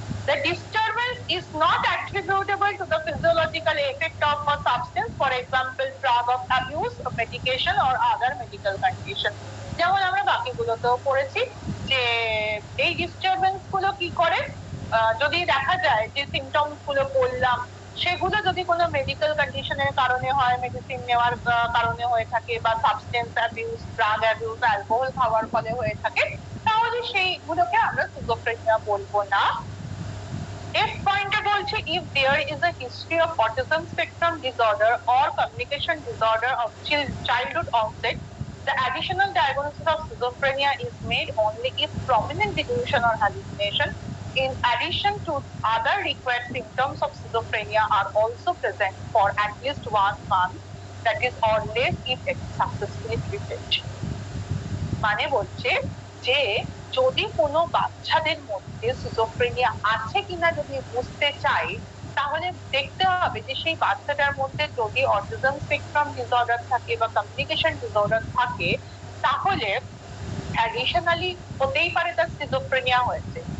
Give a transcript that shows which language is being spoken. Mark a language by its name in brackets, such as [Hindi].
[English] The disturbance is not attributable to the physiological effect of a substance, for example, drug of abuse, of medication or other medical condition. [Bangla] যেমন আমরা বাকিগুলোতেও পড়েছি যে এই disturbance গুলো কি করে, যদি দেখা যায় যে সিমটমস গুলো বললাম সেগুলো যদি কোনো মেডিকেল কন্ডিশনের কারণে হয়, মেডিসিন নেওয়ার কারণে হয়ে থাকে, বা substance abuse, drug abuse, alcohol খাওয়ার ফলে হয়ে থাকে, তাহলে সেইগুলোকে আমরা সিজোফ্রেনিয়া বলবো না। [English] If pointer [Bangla] বলছে [English] if there is a history of autism spectrum disorder or communication disorder of childhood onset, the additional diagnosis of schizophrenia is made only if prominent delusion or hallucination in addition to other required symptoms of schizophrenia are also present for at least 1 month, that is or less, if successfully treated. [Bangla] মানে বলছে যে যদি কোনো বাচ্চাদের মধ্যে schizophrenia আছে কিনা যদি বুঝতে চাই, তাহলে দেখতে হবে যে সেই বাচ্চাটার মধ্যে যদি অটিজম স্পেকট্রাম ডিসঅর্ডার থাকে বা কমিউনিকেশন ডিসঅর্ডার থাকে, তাহলে অ্যাডিশনালি হতেই পারে তার সিজোফ্রেনিয়া হয়েছে।